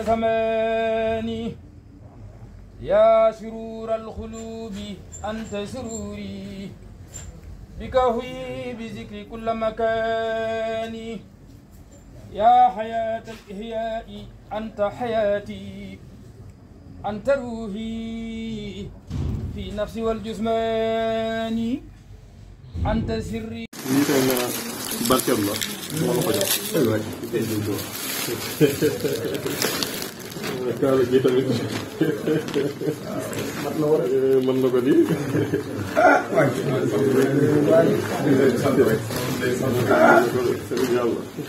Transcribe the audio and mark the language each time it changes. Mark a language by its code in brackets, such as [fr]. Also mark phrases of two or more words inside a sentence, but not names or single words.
[ar] زمان يا سرور القلوب أنت سروري بك هوي بذكر كل مكان يا حياة الإحياء أنت حياتي أنت روحي في نفسي والجسمان أنت سري. [wo] lii tey nga barkeel la moo la ko jox. kaala gi tamit mën na ko di. yàlla.